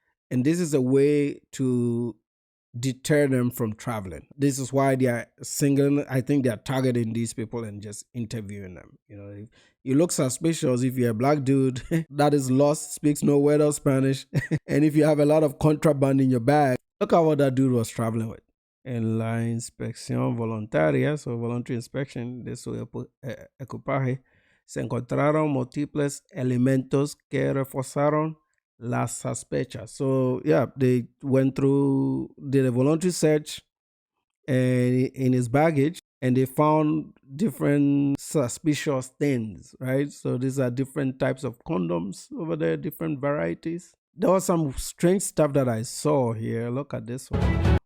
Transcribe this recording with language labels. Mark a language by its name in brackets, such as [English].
[English] And this is a way to deter them from traveling. This is why they are singling. I think they are targeting these people and just interviewing them. You know, if you look suspicious if you're a black dude that is lost, speaks no word of Spanish, and if you have a lot of contraband in your bag. Look at what that dude was traveling with. [Spanish] En la inspección voluntaria, [English] so voluntary inspection [Spanish] de su equipaje, se encontraron múltiples elementos que reforzaron las sospechas. [English] So yeah, they went through, did a voluntary search in his baggage, and they found different suspicious things, right? So these are different types of condoms over there, different varieties. There was some strange stuff that I saw here. Look at this one.